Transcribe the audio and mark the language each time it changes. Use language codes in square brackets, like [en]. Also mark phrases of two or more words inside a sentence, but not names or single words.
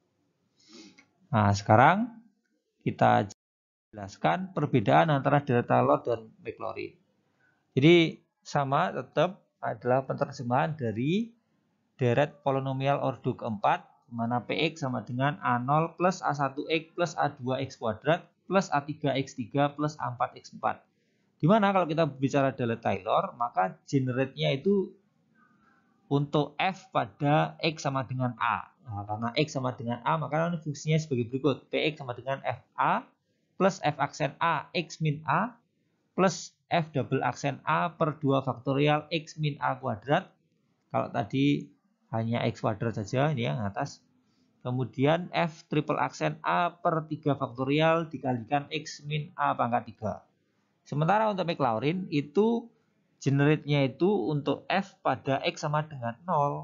[id] Nah, sekarang kita jelaskan perbedaan antara deret Taylor dan Maclaurin. Jadi sama tetap adalah penerjemahan dari deret polinomial ordo keempat, di mana Px sama dengan A0 plus A1x plus A2x kuadrat plus A3x3 plus A4x4. Di mana kalau kita bicara deret Taylor, maka generate-nya itu untuk f pada x sama dengan a. Nah, karena x sama dengan a, maka fungsinya sebagai berikut. Px sama dengan fa plus f aksen a x min a plus f double aksen a per 2 faktorial x min a kuadrat. Kalau tadi hanya x kuadrat saja, ini yang atas. Kemudian f triple aksen a per 3 faktorial dikalikan x min a pangkat 3. Sementara untuk Maclaurin itu generate-nya itu untuk f pada x sama dengan 0.